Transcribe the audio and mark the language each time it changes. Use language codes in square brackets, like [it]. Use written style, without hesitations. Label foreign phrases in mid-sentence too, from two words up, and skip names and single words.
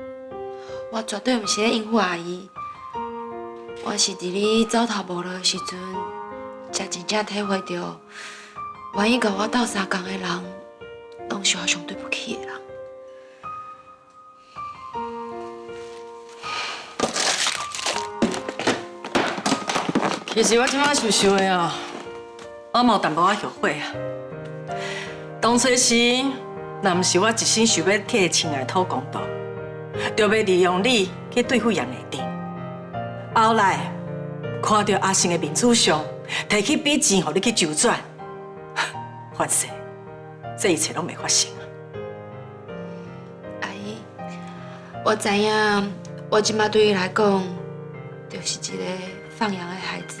[nan] 我绝对毋是咧应付阿姨，我是伫你走投无路的时阵，才真正体会到，愿意甲我斗相共的人，拢是我上对不起的人。其实我即摆想想的哦，我嘛有淡薄仔后悔啊。当初时，若毋是我一心想要替亲爱讨公道，就要利用你去对付杨内定。后来看到阿信的面子上，提起笔钱互你去周转，反正这一切拢未发生啊。阿姨，我知影，我即摆对伊来讲，就是一个放羊的孩子。